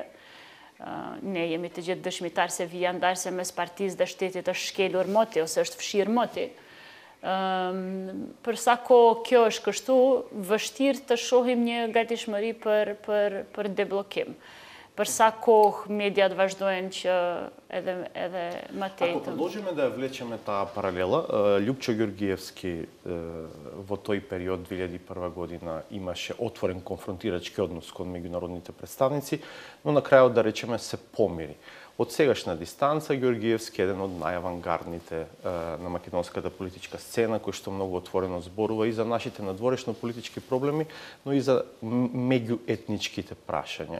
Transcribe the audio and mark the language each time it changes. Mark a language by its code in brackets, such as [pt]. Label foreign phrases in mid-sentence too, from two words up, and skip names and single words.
[sq] Ne jemi të gjithë dëshmitar se vija ndarëse mes partisë dhe shtetit është shkelur moti ose është fshirë moti. Për sa kohë kjo është kështu, vështirë të shohim një gatishmëri për deblokim. Për sa kohë mediat vazhdojnë që edhe më tej. [mk] Ako продолжиме да влечеме таа паралела, Љупчо Ѓоргиевски во тој период 2001 година имаше отворен конфронтирачки однос кон меѓународните представници, но на крајот да речеме се помири. Од сегашна дистанца Ѓоргиевски е еден од најавангардните на македонската политичка сцена, кој што многу отворено зборува и за нашите надворешно политички проблеми, но и за меѓуетничките прашања.